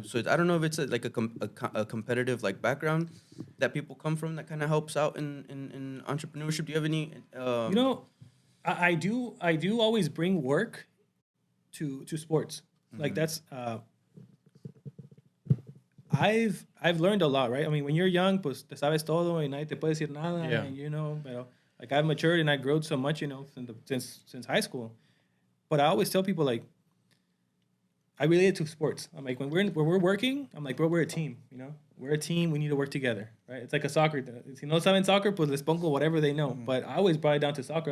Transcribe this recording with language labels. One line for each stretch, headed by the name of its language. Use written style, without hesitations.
English: So I don't know if it's like a competitive like background that people come from that kind of helps out in entrepreneurship. Do you have any? You know, I do always bring work to sports. Like that's I've learned a lot, right? I mean, when you're young,
Spanish: pues te sabes todo y nadie te puede decir nada,
English: Yeah. and, you know, pero like I've matured and I grown so much, you know, since high school. But I always tell people like I relate it to sports. I'm like when we're working, I'm like, bro, we're a team, you know? We're a team, we need to work together, right? It's like a soccer.
Spanish: Si no saben soccer, pues les pongo
English: whatever they know. But I always brought it down to soccer.